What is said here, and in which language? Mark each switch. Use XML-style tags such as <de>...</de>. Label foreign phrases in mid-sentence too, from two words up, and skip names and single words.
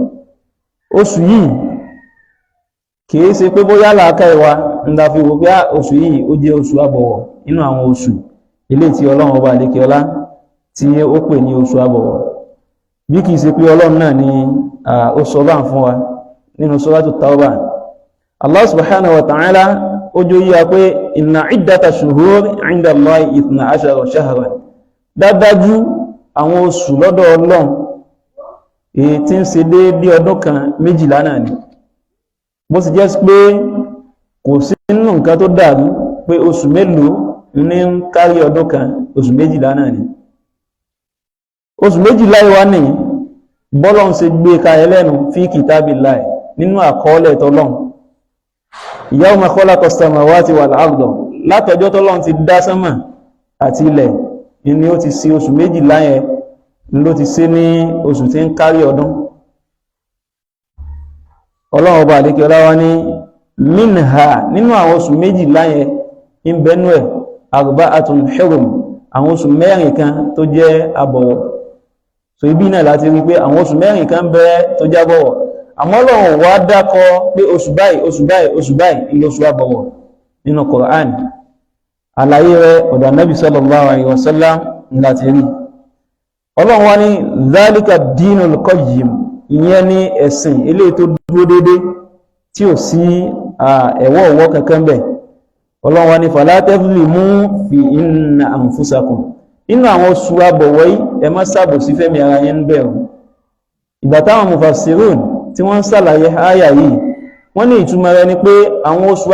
<yo>oṣù yìí kìí ṣe pé bóyá làákà ìwà ń da fi wò pé oṣù yìí ó jẹ́ oṣù àbọ̀wọ̀ nínú àwọn oṣù ilé tí Ọlọ́run ọba àlékè ọlá tí ó pè ní oṣù àbọ̀wọ̀ bí kìí ṣe pé Ọlọ́run náà ni ó sọ bá ń fún wa nínú Suratu Tawbah.</yo> <ar>الله سبحانه وتعالى</ar> <yo>ó jẹ́ yíya pé</yo> <ar>إن عدة الشهور عند الله 12 شهرا</ar> <yo>dájú àwọn oṣù lọ́dọ̀ Ọlọ́run èyí tí ń ṣe déédé ọdún kan 12 náà ni bó sì jẹ́ pé kò sí nínú nǹkan tó dàrú pé oṣù mélòó ní ń kárí ọdún kan oṣù 12 náà ni oṣù 12 wá ní bọ́lọ́n ṣe gbé kalẹ̀ lẹ́nu</yo> <ar>في كتاب الله</ar> <yo>nínú àkọọ́lẹ̀ tọ́lọ́n</yo> <ar>يوم خلق السماوات والأرض</ar> <yo>látọjọ́ tọ́lọ́n ti dá sánmà àti ilẹ̀ ni ó ti ṣe oṣù 12 yẹn ló ti ṣe ní oṣù tí ń kárí ọdún. Ọlọ́run ọba àlékè ọlá wá ní minha nínú àwọn oṣù 12 yẹn ń bẹnu ẹ̀</yo> <ar>أربعة حرم</ar> <yo>àwọn oṣù mẹ́rin kan tó jẹ́ àbọ̀wọ̀ so ibi náà láti rí pé àwọn oṣù mẹ́rin kan bẹ tó jábọ̀wọ̀ àmọ́ Ọlọ́run wá dákọ pé oṣù báyìí oṣù báyìí oṣù báyìí ilé oṣù àbọ̀wọ̀ nínú Qur'an àlàyé rẹ̀ ọ̀dọ̀ Nabi</yo> <ar>صلى الله عليه وسلم</ar> <yo>láti rí Ọlọ́run wá ní</yo> <ar>ذلك الدين القيم</ar> <yo>ìyẹn ní ẹ̀sìn ilé tó dúró dédé tí ò sí ẹ̀wọ̀ ọ̀wọ́ kankan bẹ̀ Ọlọ́run wá ní</yo> <ar>فلا تظلموا فيهن أنفسكم</ar> <yo>inú àwọn oṣù àbọ̀wọ̀ yìí ẹ má ṣàbòsí fẹ́mi ara yín bẹ̀rù ìgbà táwọn mufassirun tí wọ́n ń ṣàlàyé àyà yìí wọ́n ní ìtumọ̀ rẹ̀ ni pé àwọn oṣù</yo>